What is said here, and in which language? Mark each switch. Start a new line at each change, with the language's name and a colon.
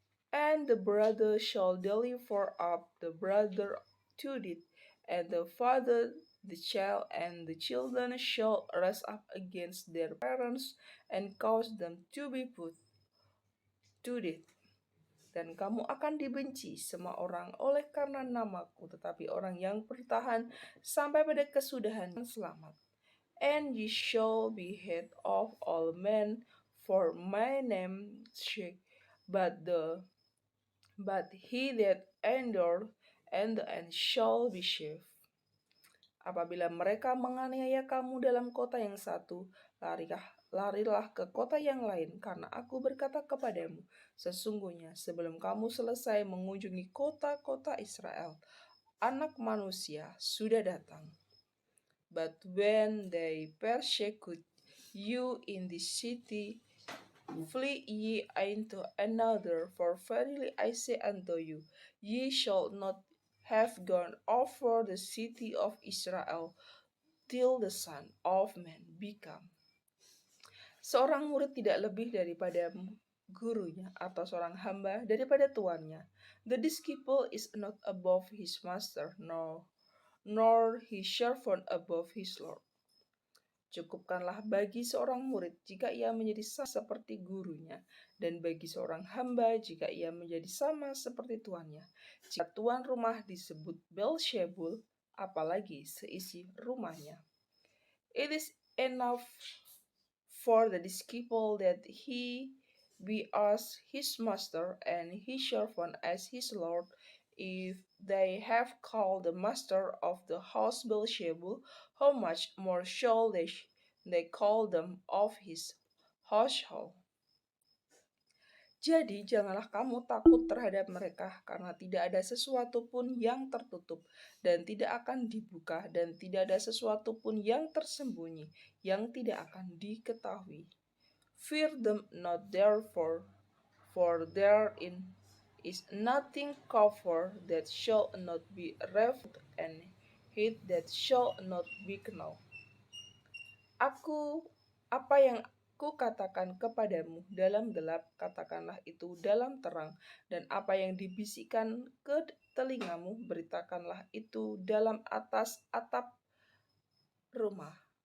English: And the brother shall deliver up the brother to death, and the father the child, and the children shall rise up against their parents and cause them to be put to death.
Indonesian: Dan kamu akan dibenci semua orang oleh karena namaku, tetapi orang yang bertahan sampai pada kesudahan selamat.
English: And ye shall be head of all men for my name's sake, but he that endure and the end shall be saved.
Indonesian: Apabila mereka menganiaya kamu dalam kota yang satu, larilah ke kota yang lain, karena aku berkata kepadamu, sesungguhnya sebelum kamu selesai mengunjungi kota-kota Israel, Anak Manusia sudah datang.
English: But when they persecute you in this city, flee ye into another, for verily I say unto you, ye shall not have gone over the city of Israel till the Son of Man become.
Indonesian: Seorang murid tidak lebih daripada gurunya, atau seorang hamba daripada tuannya.
English: The disciple is not above his master, nor his servant above his Lord.
Indonesian: Cukupkanlah bagi seorang murid jika ia menjadi sama seperti gurunya, dan bagi seorang hamba jika ia menjadi sama seperti tuannya. Jika tuan rumah disebut Beelzebul, apalagi seisi rumahnya.
English: It is enough for the disciple that he be as his master, and his servant as his Lord. If they have called the master of the house Beelzebul, how much more shall they call them of his household?
Indonesian: Jadi janganlah kamu takut terhadap mereka, karena tidak ada sesuatu pun yang tertutup dan tidak akan dibuka, dan tidak ada sesuatu pun yang tersembunyi yang tidak akan diketahui.
English: Fear them not therefore, for therein is nothing covered that shall not be revealed, and hid that shall not be known.
Indonesian: Apa yang Kukatakan kepadamu dalam gelap, katakanlah itu dalam terang, dan apa yang dibisikkan ke telingamu, beritakanlah itu dalam atas atap rumah.